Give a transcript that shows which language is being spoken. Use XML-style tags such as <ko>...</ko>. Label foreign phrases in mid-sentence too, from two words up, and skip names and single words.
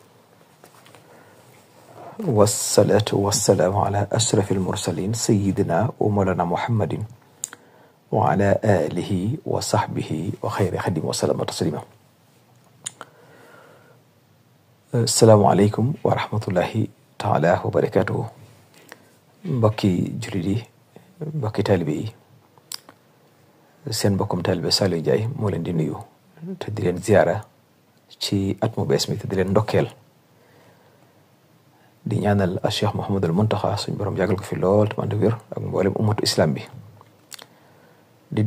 <ar>والصلاة والسلام على أشرف المرسلين سيدنا ومولانا محمد وعلى آله وصحبه وخير خديم وسلم تسليما. السلام عليكم ورحمة الله تعالى وبركاته.</ar> <wo>mbokki jullit yi, mbokki taalibe yi, seen mbokkum taalibe Saliou Ndiaye moo leen di nuyu te di leen ziyaara ci at mu bees mi te di leen ndokkeel di ñaanal a Cheikh Mouhamadul Muntaxa suñ borom yàggal ko fi lool te man de wér ak mboolem ummatu islam bi di</wo>